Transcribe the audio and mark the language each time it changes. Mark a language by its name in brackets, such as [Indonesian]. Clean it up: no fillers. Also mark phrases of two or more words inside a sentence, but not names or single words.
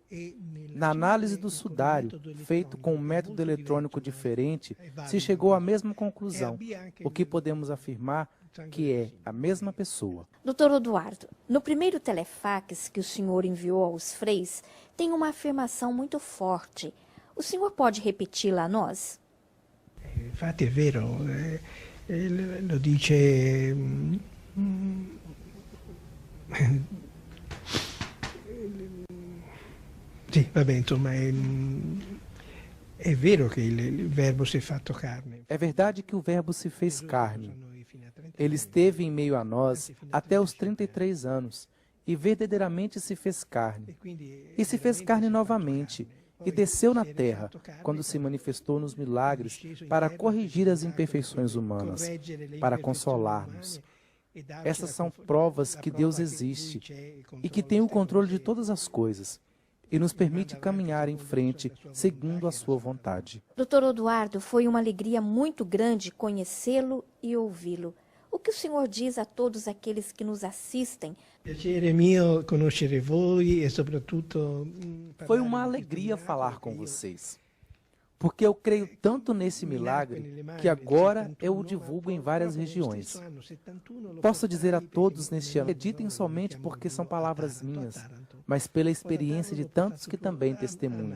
[Portuguese] Na análise do sudário, feito com um método eletrônico diferente, se chegou à mesma conclusão, o que podemos afirmar que é a mesma pessoa. Doutor Oduardo, no primeiro telefax que o senhor enviou aos freis, tem uma afirmação muito forte. O senhor pode repeti-la a nós? [Italian] Infatti è vero, lo dice... Sì, vabbè, insomma, è vero che il verbo si è fatto carne. [Portuguese] É verdade que o Verbo se fez carne. Ele esteve em meio a nós até os 33 anos e verdadeiramente se fez carne. E se fez carne novamente e desceu na terra quando se manifestou nos milagres para corrigir as imperfeições humanas, para consolar-nos. Essas são provas que Deus existe e que tem o controle de todas as coisas e nos permite caminhar em frente segundo a sua vontade. Doutor Oduardo, foi uma alegria muito grande conhecê-lo e ouvi-lo. O que o senhor diz a todos aqueles que nos assistem? [Italian] Piacere mio conoscere voi e soprattutto... [Portuguese] Foi uma alegria falar com vocês, porque eu creio tanto nesse milagre que agora eu o divulgo em várias regiões. Posso dizer a todos neste ano, acreditem somente porque são palavras minhas, mas pela experiência de tantos que também testemunham.